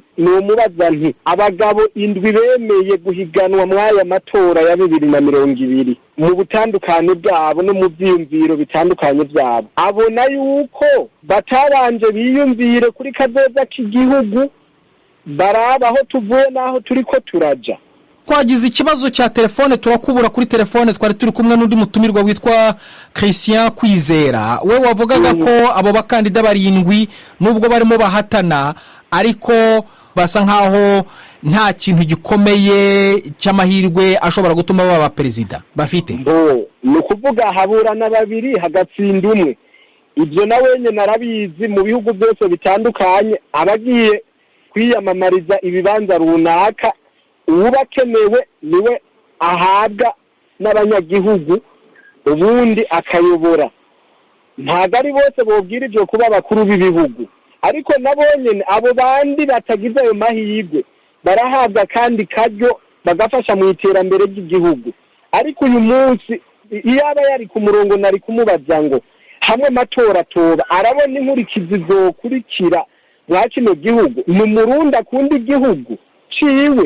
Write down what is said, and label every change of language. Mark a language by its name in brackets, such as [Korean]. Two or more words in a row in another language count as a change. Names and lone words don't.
[Rundi] Nomubaza nti abagabo indwi bemeye guhiganwa mw'aya matora ya 2020 mu butandukane bwabo no mu byiyumviro bitandukanye byabo, abona yuko batabanje biyumvire kuri kazoza k'igihugu, baraba aho tuvuye n'aho turiko turaja. [Kinyarwanda] Twagize ikibazo cya telefone turakubura kuri telefone, twari turi kumwe n'undi mutumirwa witwa Christian Kwizera. We wavugaga ko abo bakandida barindwi nubwo barimo bahatana ariko basa nkaho nta kintu gikomeye cy'amahirwe ashobora gutuma baba perezida bafite. [Rundi] Ni ukuvuga haburana babiri hagatsinda umwe. Ibyo nawe nyine narabizi mu bihugu byose bitandukanye, abagiye kwiyamamariza ibibanza runaka ubakenewe niwe ahabwa n'abanyagihugu ubundi akayobora. Ntabwo ari bose bobwirijwe kuba abakuru b'ibihugu, ariko nabo nyene abo bandi batagize ayo mahirwe barahabwa kandi karyo bagafasha mu iterambere ry'igihugu. Ariko uyu munsi iyo aba yari ku murongo nari kumubaza ngo hamwe amatora toba arabona inkurikizi zokurikira mwa kino gihugu, ni umurundi akunda igihugu ciwe.